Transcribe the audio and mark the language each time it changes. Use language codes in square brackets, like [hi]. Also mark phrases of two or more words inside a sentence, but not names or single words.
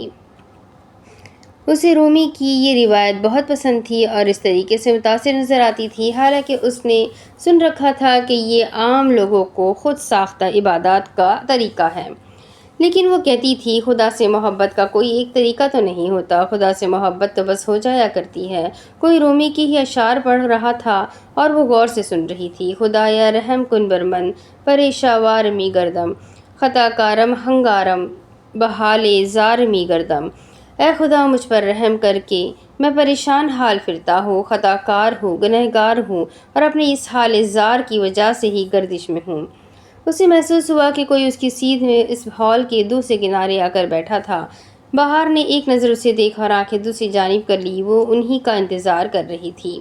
[ur] اسے رومی کی یہ روایت بہت پسند تھی اور اس طریقے سے متاثر نظر آتی تھی، حالانکہ اس نے سن رکھا تھا کہ یہ عام لوگوں کو خود ساختہ عبادات کا طریقہ ہے۔ لیکن وہ کہتی تھی خدا سے محبت کا کوئی ایک طریقہ تو نہیں ہوتا، خدا سے محبت تو بس ہو جایا کرتی ہے۔ کوئی رومی کی ہی اشعار پڑھ رہا تھا اور وہ غور سے سن رہی تھی۔ [fa] خدایا رحم کن برمن پریشاوار می گردم خطا کارم ہنگارم بحال زار می گردم۔ [ur] اے خدا مجھ پر رحم کر کے، میں پریشان حال پھرتا ہوں، خطا کار ہوں، گنہگار ہوں اور اپنے اس حال زار کی وجہ سے ہی گردش میں ہوں۔ اسے محسوس ہوا کہ کوئی اس کی سیدھ میں اس ہال کے دوسرے کنارے آ کر بیٹھا تھا۔ بہار نے ایک نظر اسے دیکھا اور آنکھیں دوسری جانب کر لی۔ وہ انہی کا انتظار کر رہی تھی۔